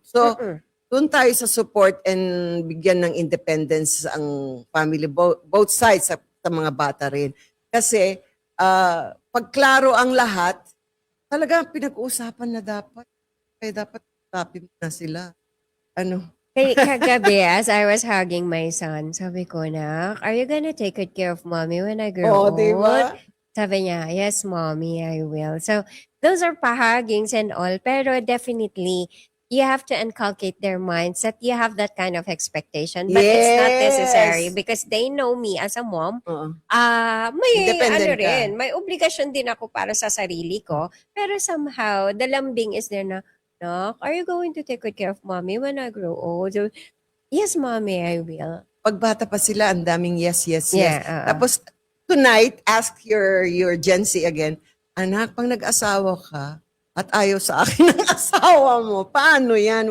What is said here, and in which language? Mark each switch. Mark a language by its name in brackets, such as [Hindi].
[Filipino] So, doon tayo sa support and bigyan ng independence ang family, both sides, sa mga bata rin. Kasi, pag klaro ang lahat, talaga pinag-uusapan na dapat. Kaya dapat tapin na sila. [English] Kagabi, as I was hugging my son, [Filipino] sabi ko, [English] "Nak, are you gonna take good care of mommy when I grow old?" [Filipino] Diba? Sabi niya, [English] "Yes, mommy, I will." So, those are pahagings and all, pero definitely, you have to inculcate their minds that you have that kind of expectation. But it's not necessary Yes. because they know me as a mom. [Filipino] Oo. May Independent ka. rin, may obligasyon din ako para sa sarili ko. [English] Pero somehow, the lambing is there na, "Nak, are you going to take good care of mommy when I grow old?" So, yes, mommy, I will. [Filipino] Pag bata pa sila, ang daming yes, yes, yes. Yeah, oo. Tapos, tonight, [English] ask your Gen Z again, [Filipino] anak, pag nag-asawa ka at ayaw sa akin ng asawa mo, paano yan?